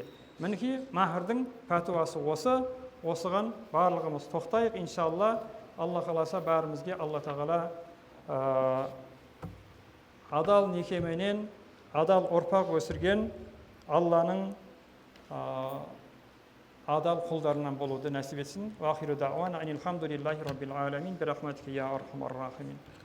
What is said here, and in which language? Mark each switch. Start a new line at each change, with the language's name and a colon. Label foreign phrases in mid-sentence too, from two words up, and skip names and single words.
Kazakh: Мінекей мәһірдің пәтуасы осы. Осыған барлығымыз тоқтайық, иншалла. Алла қаласа бәрімізге Алла Тағала адал некеменен адал ұрпақ өсірген Алланың адал құлдарынан болуды нәсіп етсін.
Arabic: وآخر دعوانا أن الحمد لله رب العالمين برحمتك يا أرحم الراحمين.